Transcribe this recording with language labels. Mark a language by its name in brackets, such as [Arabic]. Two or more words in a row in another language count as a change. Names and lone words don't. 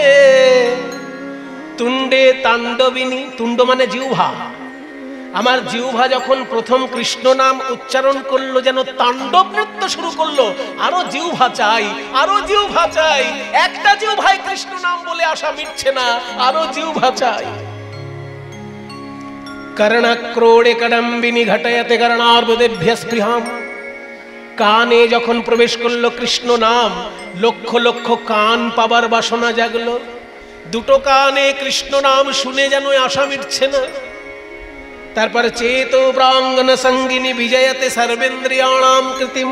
[Sanskrit] তুণ্ডে তাণ্ডবিনী, [Bangla] তুণ্ড মানে জিহ্বা। আমার জিহ্বা যখন প্রথম কৃষ্ণ নাম উচ্চারণ করলো, যেন তাণ্ডব নৃত্য শুরু করলো। আরো জিহ্বা চাই, আরো জিহ্বা চাই। একটা জিহ্বায় কৃষ্ণ নাম বলে আশা মিটছে না, আরো জিহ্বা চাই। [Sanskrit] कर्णक्रोडे कडम्बिनी घटयते कर्णार्बुदेभ्य स्पृहाम। [Bangla] কানে যখন প্রবেশ করলো কৃষ্ণ নাম, লক্ষ লক্ষ কান পাবার বাসনা জাগলো। দুটো কানে কৃষ্ণ নাম শুনে যেন আশা মিটছে না। [Sanskrit] তারপরে চেতো প্রাঙ্গণ সঙ্গিনী বিজয়তে সর্বেন্দ্রিয়াণাম কৃতিম।